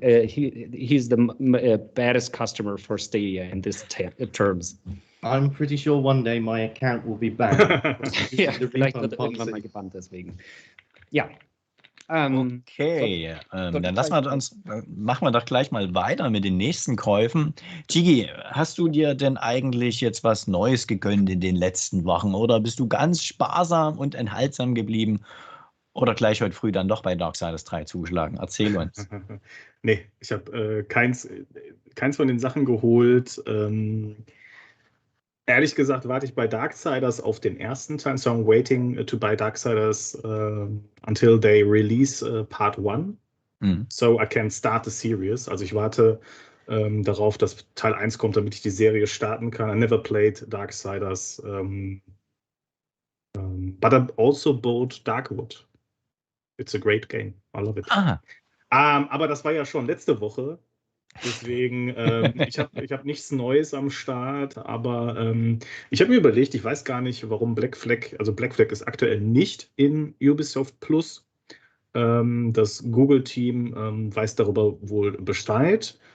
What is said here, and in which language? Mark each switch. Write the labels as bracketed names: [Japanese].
[English] He's the baddest customer for Stadia in this terms. I'm pretty sure one day my account will be banned. [German] Ja, vielleicht wird er irgendwann mal gebannt deswegen. Ja. Okay, dann machen wir doch gleich mal weiter mit den nächsten Käufen. Chigi, hast du dir denn eigentlich jetzt was Neues gegönnt in den letzten Wochen oder bist du ganz sparsam und enthaltsam geblieben? Oder gleich heute früh dann doch bei Darksiders 3 zugeschlagen? Erzähl uns. Nee, ich habe keins von den Sachen geholt. Ehrlich gesagt warte ich bei Darksiders auf den ersten Teil. [English] So I'm waiting to buy Darksiders until they release Part 1. So I can start the series. [German] Also ich warte darauf, dass Teil 1 kommt, damit ich die Serie starten kann. [English] I never played Darksiders. But I also bought Darkwood. It's a great game. I love it. [German] Aber das war ja schon letzte Woche. Deswegen, ich hab nichts Neues am Start. Aber ich habe mir überlegt, ich weiß gar nicht, warum Black Flag ist aktuell nicht in Ubisoft Plus. Das Google-Team weiß darüber wohl Bescheid.